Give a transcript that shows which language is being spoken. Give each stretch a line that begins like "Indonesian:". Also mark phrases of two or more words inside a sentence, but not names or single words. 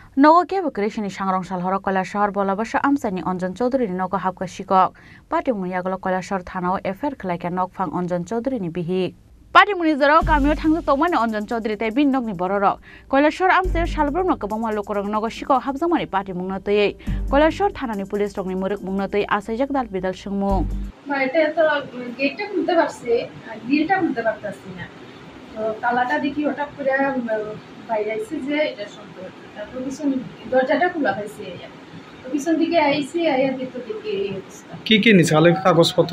Kok Borok: নগকে বকরেশনি সাংরংসাল হর কৈলাসহর বলাবাসা আমসানি অঞ্জন চৌধুরীনি নগ হাবকা শিকক পাটিমুনি আগল কৈলাসহর থানাও এফআইআর খালাইকা নকফাং অঞ্জন চৌধুরীনি বিহিক পাটিমুনি জরাও কামিও থাংজো তমানি অঞ্জন চৌধুরী তাই বিন নগনি বড়রক কৈলাসহর আমসার সালব্রম নগ বমা লোকরং নগ শিকক হাবজামানি পাটিমুংনা তৈ কৈলাসহর থানানি পুলিশ রংনি মুরুক মুংনা তৈ আসাইজাক দাল বিদাল সুংমু
Bangla: এটা তো গেটটা খুলতে পারছে গ্রিলটা খুলতে পারতাছি না তো তালাটা দেখি হঠাৎ করে বাইরে আইছে যে এটা শব্দ তারপর পিছন দরজাটা খোলা হয়েছে তো পিছন দিকে আইছি আইয়া ভিতর দিকে এই অবস্থা কি নিছে আলে কাগজপত্র